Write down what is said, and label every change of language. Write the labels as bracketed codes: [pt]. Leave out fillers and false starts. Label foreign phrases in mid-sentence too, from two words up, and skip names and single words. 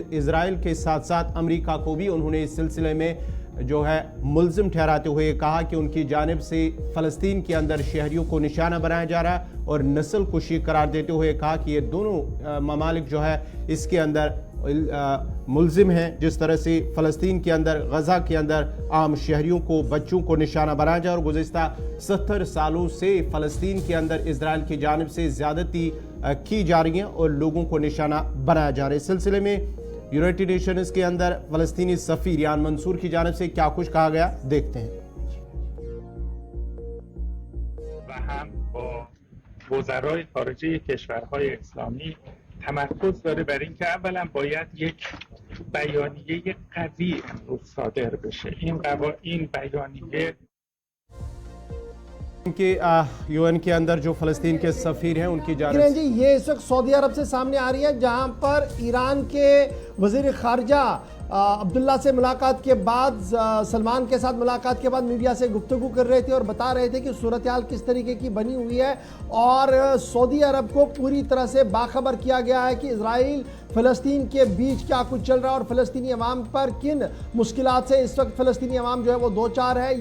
[ur] اسرائیل کے ساتھ ساتھ امریکہ کو بھی انہوں نے اس سلسلے میں جو ہے ملزم ٹھہراتے ہوئے کہا کہ ان کی جانب سے فلسطین کے اندر شہریوں کو نشانہ بنایا جا رہا ہے اور نسل کشی قرار دیتے ہوئے کہا کہ یہ دونوں ممالک جو ہے اس کے اندر ملزم ہیں، جس طرح سے فلسطین کے اندر، غزہ کے اندر عام شہریوں کو، بچوں کو نشانہ بنایا جائے. اور گزشتہ 70 سالوں سے فلسطین کے اندر اسرائیل کی جانب سے زیادتی کی جا رہی ہے اور لوگوں کو نشانہ بنایا جا رہا ہے. اس سلسلے میں [en] United Nations [ur] کے اندر فلسطینی سفیر ریان منصور کی جانب سے کیا کچھ کہا گیا، دیکھتے ہیں. [fa] وزرای خارجه کشورهای اسلامی تمرکز داره بر اینکه اولا باید یک بیانیه قوی امروز صادر بشه. این بیانیه [ur] کہ یو این کے اندر جو فلسطین کے سفیر ہیں ان کی جانب جی یہ اس وقت سعودی عرب سے سامنے آ رہی ہے، جہاں پر ایران کے وزیر خارجہ عبداللہ سے ملاقات کے بعد، سلمان کے ساتھ ملاقات کے بعد میڈیا سے گفتگو کر رہے تھے اور بتا رہے تھے کہ صورت حال کس طریقے کی بنی ہوئی ہے اور سعودی عرب کو پوری طرح سے باخبر کیا گیا ہے کہ اسرائیل فلسطین کے بیچ کیا کچھ چل رہا ہے اور فلسطینی عوام پر کن مشکلات سے اس وقت فلسطینی عوام جو ہے وہ دو چار ہے.